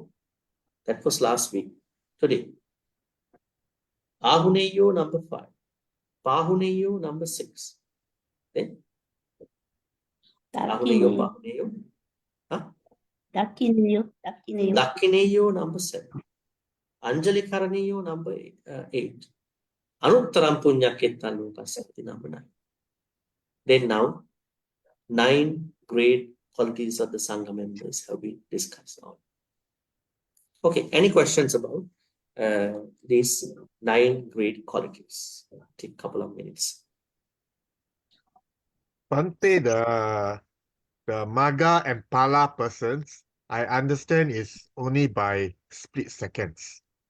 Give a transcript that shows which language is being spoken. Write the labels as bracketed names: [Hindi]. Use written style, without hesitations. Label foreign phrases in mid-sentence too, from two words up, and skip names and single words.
[English] That was last week. Today. Ahuneyo, number 5. Pahuneyo, number 6. Then [Pali] Ahuneyo, Pahuneyo. [English] Dakhineyo, number 7. [Pali] Anjali Karaniyo, [English] number 8. [Pali] Anuttaram punyaketta lokasati namana. [English] Then now, 9 great qualities of the Sangha members have been discussed on. Okay, any questions about these 9 great qualities? Take a couple of minutes. Bhante, the Maga and Pala persons, I understand is only by split seconds.